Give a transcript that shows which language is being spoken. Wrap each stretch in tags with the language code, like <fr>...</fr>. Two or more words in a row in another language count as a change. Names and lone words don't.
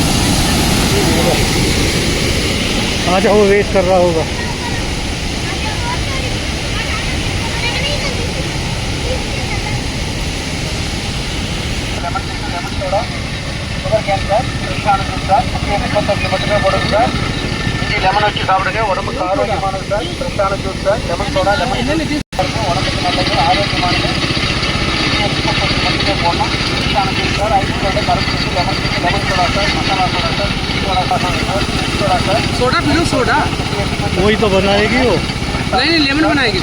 <hi>आ जाओ, वेट कर रहा होगा।</hi> <ta>லெமன் வச்சி సాப்பிடுங்க உடம்புக்கு ஆரோக்கியமானது சார். ஃப்ரெஷ்ஷான ஜூஸ் சார். லெமன் சோடா, லெமன் உடம்புக்கு நல்லது, ஆரோக்கியமானது. மட்டுமே போடணும். ஃப்ரெஷ்ஷான ஜூஸ் சார். ஐஸ் சோடா, கருப்பு ஜூஸ், லெமன் ஜூஸ், லெமன் சோடா சார், மசாலா சோடா சார், சோடா சார், சோடா சார்.</ta> <hi>सोडा पी लो, सोडा वही तो बनाएगी वो, नहीं लेमन बनाएगी।</hi>